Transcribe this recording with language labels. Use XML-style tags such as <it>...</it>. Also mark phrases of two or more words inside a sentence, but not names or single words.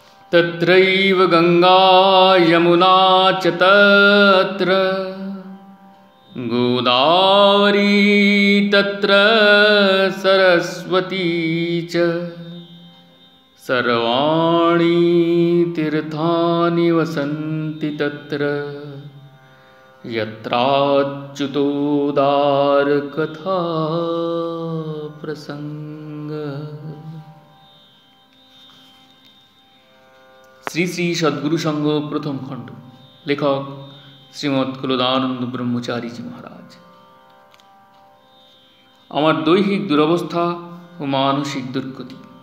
<sa>तत्रैव गंगा यमुना च तत्र गोदावरी तत्र सरस्वती च सर्वाणि तीर्थानि वसन्ति तत्र यत्राच्युतोदार कथा प्रसंग।</sa> <bn>শ্রী শ্রী সদ্গুরু সংঘ প্রথম খণ্ড। লেখক শ্রীমৎ কুলদানন্দ ব্রহ্মচারীজি মহারাজ। আমার দৈহিক দুরবস্থা ও মানসিক দুর্গতি।</bn>